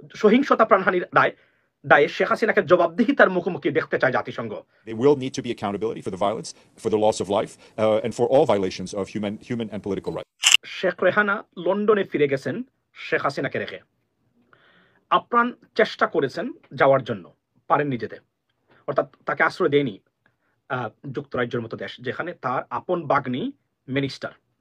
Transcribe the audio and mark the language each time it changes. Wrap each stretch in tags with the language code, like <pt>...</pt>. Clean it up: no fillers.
<bn>সহিংসতা প্রাণহানির দায়ে শেখ হাসিনাকে জবাবদিহিতার মুখোমুখি দেখতে চায় জাতিসংঘ।</bn> <en>There will need to be accountability for the violence, for the loss of life, and for all violations of human and political rights.</en> <bn>Sheikh Rehana লন্ডনে ফিরে গেছেন শেখ হাসিনাকে রেখে। আপ্রাণ চেষ্টা করেছেন যাওয়ার জন্য, পারেননি যেতে। অর্থাৎ তাকে আশ্রয় দেয়নি যুক্তরাজ্যের মতো দেশ, যেখানে তার আপন বাগ্নী মিনিস্টার।</bn>